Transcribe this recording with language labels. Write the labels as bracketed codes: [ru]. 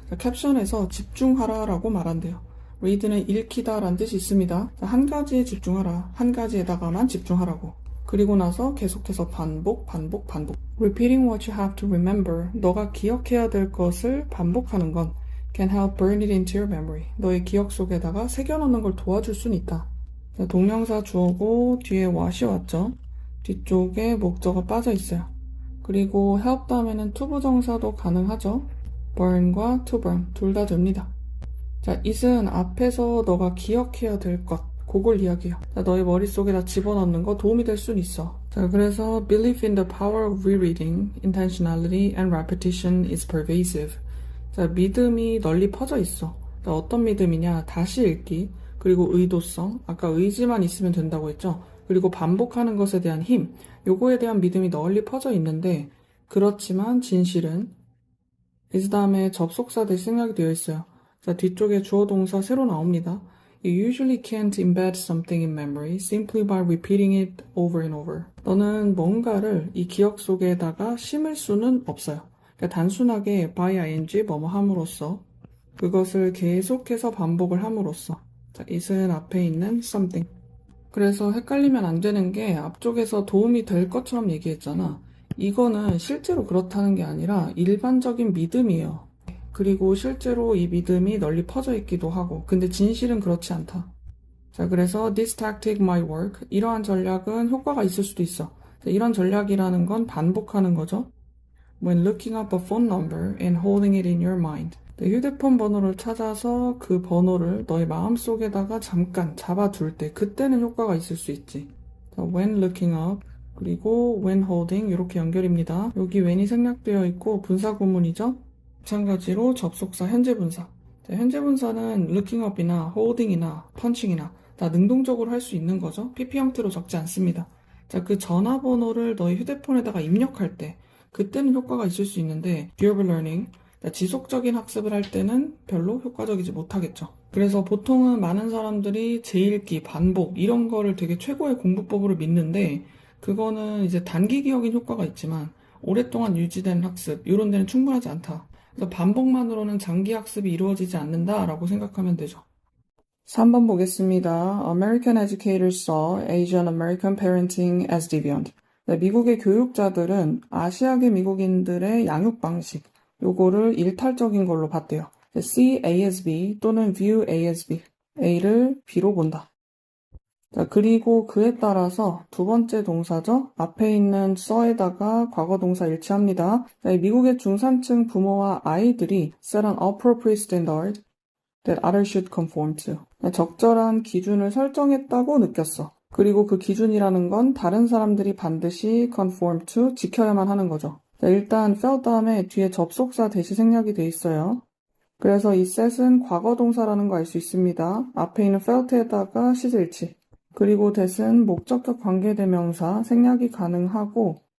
[ko] 자, 캡션에서 집중하라 라고 말한대요. read는 읽히다 라는 뜻이 있습니다. 자, 한 가지에 집중하라. 한 가지에다가만 집중하라고. 그리고 나서 계속해서 반복. [en] Repeating what you have to remember. [ko] 너가 기억해야 될 것을 반복하는 건 [en] can help burn it into your memory. [ko] 너의 기억 속에다가 새겨넣는 걸 도와줄 수는 있다. 자, 동명사 주어고 뒤에 what이 왔죠. 뒤쪽에 목적어 빠져 있어요. 그리고 help 다음에는 to 부정사도 가능하죠. burn과 to burn 둘 다 됩니다. 자, it은 앞에서 너가 기억해야 될 것, 그걸 이야기해요. 자, 너의 머릿속에다 집어넣는 거 도움이 될 수는 있어. [en] 자, 그래서 belief in the power of rereading, intentionality and repetition is pervasive. [ko] 자, 믿음이 널리 퍼져 있어. 자, 어떤 믿음이냐? 다시 읽기, 그리고 의도성, 아까 의지만 있으면 된다고 했죠? 그리고 반복하는 것에 대한 힘, 요거에 대한 믿음이 널리 퍼져 있는데 그렇지만 진실은 is 다음에 접속사 대신 생략이 되어 있어요. 자, 뒤쪽에 주어 동사 새로 나옵니다. [en] You usually can't embed something in memory simply by repeating it over and over. [ko] 너는 뭔가를 이 기억 속에다가 심을 수는 없어요. 그러니까 단순하게 by ing 뭐뭐 함으로써 그것을 계속해서 반복을 함으로써. 자, it은 앞에 있는 something. 그래서 헷갈리면 안 되는 게 앞쪽에서 도움이 될 것처럼 얘기했잖아. 이거는 실제로 그렇다는 게 아니라 일반적인 믿음이에요. 그리고 실제로 이 믿음이 널리 퍼져 있기도 하고, 근데 진실은 그렇지 않다. [en] 자, 그래서 this tactic might work. [ko] 이러한 전략은 효과가 있을 수도 있어. 자, 이런 전략이라는 건 반복하는 거죠. [en] When looking up a phone number and holding it in your mind. [ko] 휴대폰 번호를 찾아서 그 번호를 너의 마음속에다가 잠깐 잡아둘 때 그때는 효과가 있을 수 있지. 자, when looking up 그리고 when holding 이렇게 연결입니다. 여기 when이 생략되어 있고 분사 구문이죠. 마찬가지로 접속사 현재 분사. 자, 현재 분사는 looking up이나 holding이나 punching이나 다 능동적으로 할 수 있는 거죠. PP 형태로 적지 않습니다. 자, 그 전화번호를 너의 휴대폰에다가 입력할 때 그때는 효과가 있을 수 있는데 [en] durable learning [ko] 지속적인 학습을 할 때는 별로 효과적이지 못하겠죠. 그래서 보통은 많은 사람들이 재읽기, 반복 이런 거를 되게 최고의 공부법으로 믿는데 그거는 이제 단기 기억인 효과가 있지만 오랫동안 유지된 학습 이런 데는 충분하지 않다. 그래서 반복만으로는 장기 학습이 이루어지지 않는다라고 생각하면 되죠. 3번 보겠습니다. [en] American educators saw Asian American parenting as deviant. [ko] 네, 미국의 교육자들은 아시아계 미국인들의 양육 방식 요거를 일탈적인 걸로 봤대요. [en] see A as B 또는 view A as B. [ko] A를 B로 본다. 자, 그리고 그에 따라서 두 번째 동사죠. 앞에 있는 saw에다가 과거 동사 일치합니다. 자, 미국의 중산층 부모와 아이들이 [en] set an appropriate standard that others should conform to. [ko] 적절한 기준을 설정했다고 느꼈어. 그리고 그 기준이라는 건 다른 사람들이 반드시 conform to, 지켜야만 하는 거죠. 자, 일단 felt 다음에 뒤에 접속사 대시 생략이 돼 있어요. 그래서 이 set은 과거 동사라는 거 알 수 있습니다. 앞에 있는 felt에다가 시제일치. 그리고 that은 목적격 관계대명사 생략이 가능하고